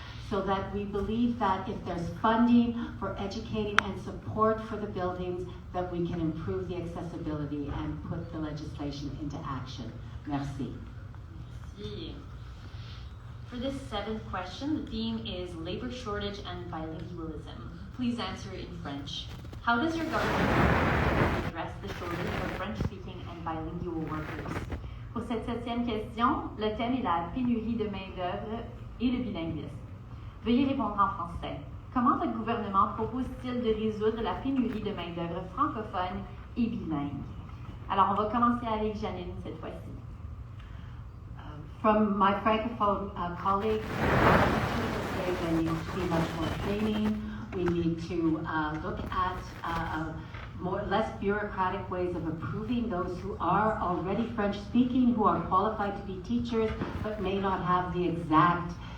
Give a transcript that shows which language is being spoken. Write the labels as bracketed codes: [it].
[en] So that we believe that if there's funding for educating and support for the buildings, that we can improve the accessibility and put the legislation into action. [fr] Merci. Merci. [en] For this 7th question, the theme is labor shortage and bilingualism. Please answer in French. How does your government address the shortage of French-speaking and bilingual workers? [fr] Pour cette 7e question, le thème est la pénurie de main-d'œuvre et le bilinguisme. Veuillez répondre en français. Comment votre gouvernement propose-t-il de résoudre la pénurie de main-d'œuvre francophone et bilingue? Alors, on va commencer avec Janine cette fois-ci. [en] From my Francophone colleagues, say there needs to be much more training. We need to look at less bureaucratic ways of approving those who are already French speaking, who are qualified to be teachers, but may not have the exact